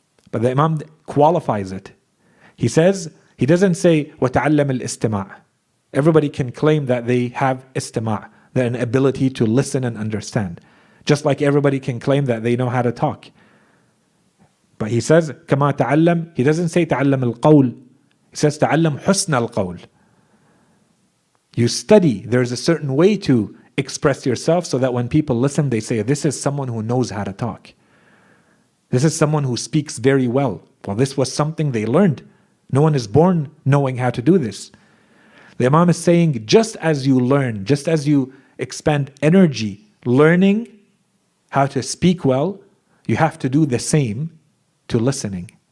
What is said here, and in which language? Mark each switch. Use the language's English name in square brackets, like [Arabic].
[English] But the Imam qualifies it. He says, he doesn't say, [Arabic] وَتَعَلَّمَ الْإِسْتِمَاعِ. [English] Everybody can claim that they have istima', an ability to listen and understand. Just like everybody can claim that they know how to talk. But he says, [Arabic] كَمَا تَعَلَّمْ. [English] He doesn't say [Arabic] تَعَلَّمَ الْقَوْلِ. [English] He says, [Arabic] تَعَلَّمْ حُسْنَ الْقَوْلِ. [English] You study. There's a certain way to express yourself so that when people listen, they say, this is someone who knows how to talk. This is someone who speaks very well. Well, this was something they learned. No one is born knowing how to do this. The Imam is saying, just as you learn, just as you expend energy learning how to speak well, you have to do the same to listening.